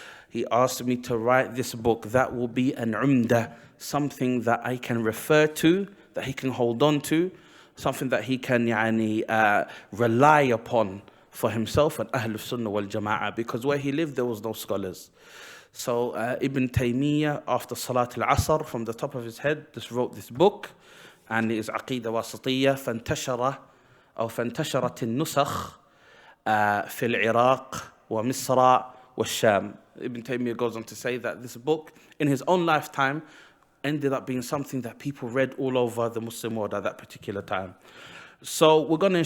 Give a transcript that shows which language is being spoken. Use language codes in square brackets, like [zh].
[en] He asked me to write this book that will be an umdah, something that I can refer to, that he can hold on to, something that he can rely upon for himself and Ahlul Sunnah wal Jama'ah, because where he lived there was no scholars. So Ibn Taymiyyah, after Salat al-Asr, from the top of his head, just wrote this book, and it is Aqeedah Wasatiyyah. [ar] فانتشرت النسخ في العراق ومصر والشام. [en] Ibn Taymiyyah goes on to say that this book, in his own lifetime, ended up being something that people read all over the Muslim world at that particular time. So we're going to,